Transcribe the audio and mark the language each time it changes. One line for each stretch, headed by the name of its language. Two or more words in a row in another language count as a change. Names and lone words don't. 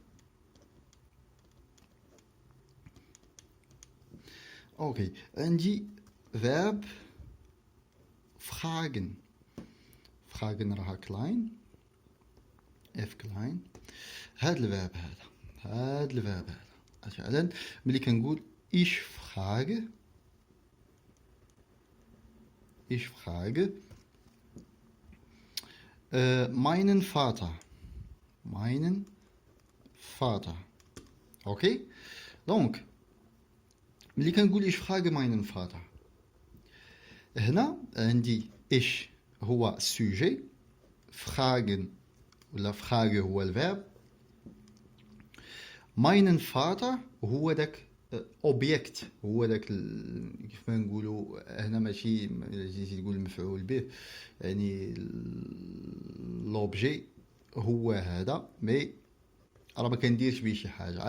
Arabic: اوكي عندي فيرب fragen راها
German: klein auf klein.
Arabic: هاد الفيرب هذا مثلا ملي كنقول
German: ich frage meinen Vater.
Arabic: اوكي دونك ملي كنقول
German: ich frage meinen Vater
Arabic: هنا عندي ich هو السوجي، fragen ولا frage هو الفيرب،
German: meinen Vater
Arabic: هو داك اوبجيكت، هو داك كيف ما نقولوا هنا ماشي جيتي تقول مفعول به، يعني لوبجي هو هذا، مي راه ما كنديرش بيه شي حاجه.